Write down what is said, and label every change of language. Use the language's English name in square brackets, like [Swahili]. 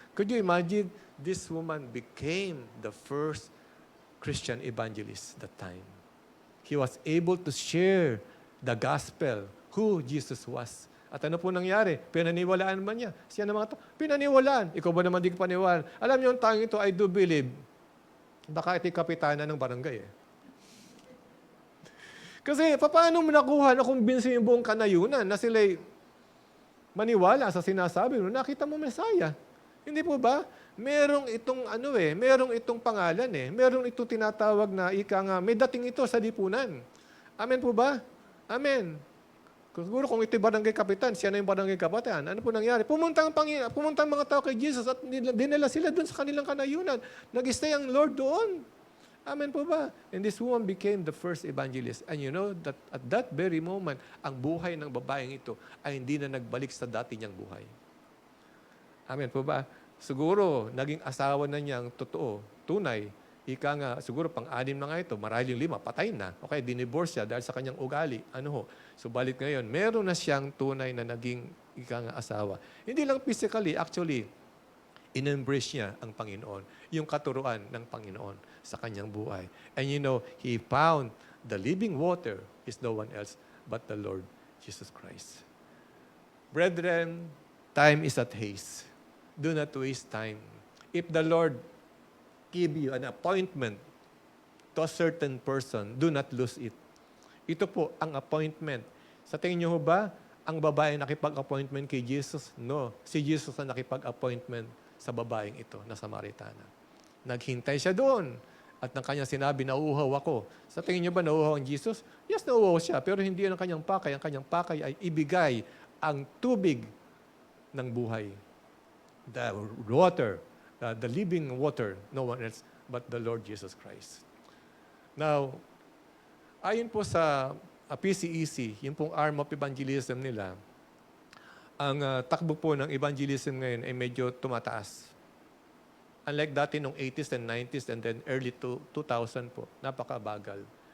[English] Could you imagine, this woman became the first Christian evangelist that time. He was able to share the gospel, who Jesus was. [Filipino] At ano po nangyari? Pinaniwalaan man niya. Siya naman ito, pinaniwalaan. Ikaw ba naman di ko paniwalaan? Alam niyo, ang tanging ito, [English] I do believe, [Filipino] baka ito'y kapitana ng barangay eh. Kasi paano mo nakuha na kumbinsi yung buong kanayunan na sila'y maniwala sa sinasabi mo? Nakita mo Messiah. Hindi po ba? Merong itong pangalan eh. Merong itong tinatawag na may dating ito sa lipunan. Amen po ba? Amen. Siguro kung ito'y barangay kapitan, siya na yung barangay kapitan. Ano po nangyari? Pumunta ang mga tao kay Jesus at dinala sila doon sa kanilang kanayunan. Nag-stay ang Lord doon. Amen po ba? [English] And this woman became the first evangelist. And you know that at that very moment, [Filipino] ang buhay ng babaeng ito ay hindi na nagbalik sa dati niyang buhay. Amen po ba? Siguro, naging asawa na niyang totoo, tunay. Siguro pang-anim na nga ito, marahil yung 5, patay na. Okay, dinivorce siya dahil sa kanyang ugali. Subalit ngayon, meron na siyang tunay na naging asawa. Hindi lang physically, actually, in-embrace niya ang Panginoon, yung katuruan ng Panginoon sa kanyang buhay. [English] And he found the living water is no one else but the Lord Jesus Christ. Brethren, time is at haste. Do not waste time. If the Lord give you an appointment to a certain person, do not lose it. [Filipino] Ito po ang appointment. Sa tingin niyo ba, ang babae nakipag-appointment kay Jesus? No. Si Jesus ang nakipag-appointment sa babaeng ito na Samaritana. Naghintay siya doon. At ng kanyang sinabi, nauuhaw ako. Sa tingin niyo ba nauuhaw ang Jesus? Yes, nauuhaw siya. Pero hindi yun ang kanyang pakay. Ang kanyang pakay ay ibigay ang tubig ng buhay. [English] The water, the living water, no one else but the Lord Jesus Christ. [Filipino] Now, ayon po sa PCEC, yung pong arm of evangelism nila, ang takbo po ng evangelism ngayon ay medyo tumataas. Unlike dati nung 80s and 90s and then early 2000 po, napakabagal.